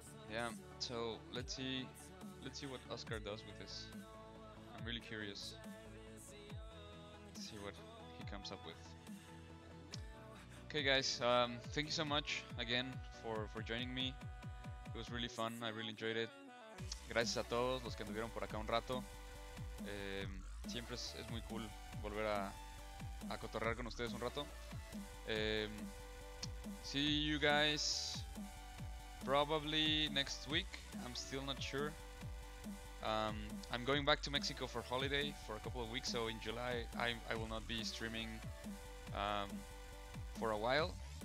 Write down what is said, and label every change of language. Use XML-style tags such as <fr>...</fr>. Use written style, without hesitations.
<en>Yeah, so let's see what Óscar does with this. I'm really curious to see what he comes up with. Okay, guys, thank you so much again for joining me. It was really fun. I really enjoyed it.</en> <es>Gracias a todos los que anduvieron por acá un rato. Siempre es muy cool volver a cotorrear con ustedes un rato.</es> <en>See you guys probably next week. I'm still not sure. I'm going back to Mexico for holiday for a couple of weeks, so in July I will not be streaming for a while.</en>